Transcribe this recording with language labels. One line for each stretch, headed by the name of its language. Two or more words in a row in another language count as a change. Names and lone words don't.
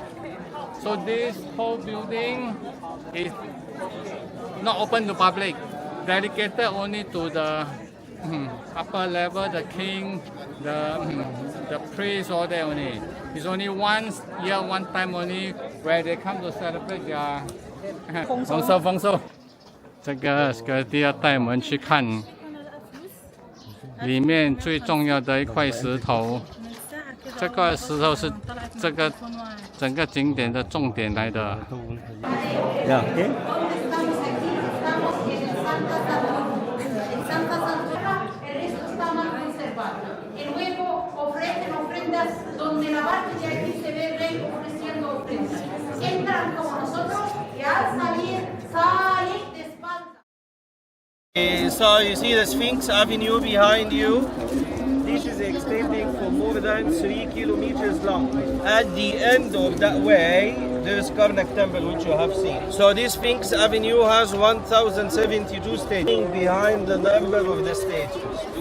English: So this whole building is not open to public, dedicated only to the upper level, the king, the priest, all that only. It's only once year, one time only, where they come to celebrate their 丰收。
Chinese: 这个第二带我们去看里面最重要的一块石头。这块石头是这个整个景点的重点来的。
English: Yeah. Okay.
Spanish: Y luego ofrecen ofrendas donde la parte de aquí se ve el rey ofreciendo ofrendas. Entran como nosotros y al salir, salen de espalda.
English: So you see the Sphinx Avenue behind you. This is extending for more than 3 kilometers long. At the end of that way, there's Karnak Temple, which you have seen. So this Sphinx Avenue has 1,072 stages behind the number of the stages.